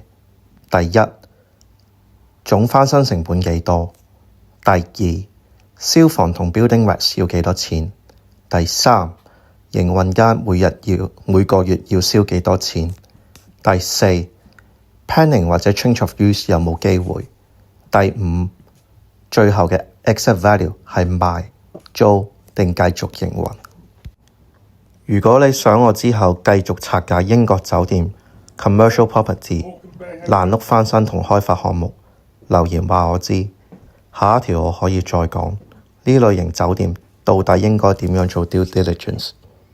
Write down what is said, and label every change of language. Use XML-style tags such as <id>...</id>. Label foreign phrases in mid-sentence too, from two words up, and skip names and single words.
<yue>第一，總翻新成本幾多？第二，消防同</yue> <en>building wax</en> <yue>要幾多錢？第三，營運間每個月要燒幾多錢？第四， planning 或者</yue> <en>change of use</en> <yue>有冇機會？第五，最後嘅 exit value 係賣、租定繼續營運。如果你想我之後繼續拆解英國酒店</yue> <en>commercial property</en> <yue>爛屋翻新同開發項目，留言話我知，下一條我可以再講呢類型酒店到底應該點樣做</yue> <en>due diligence。</en>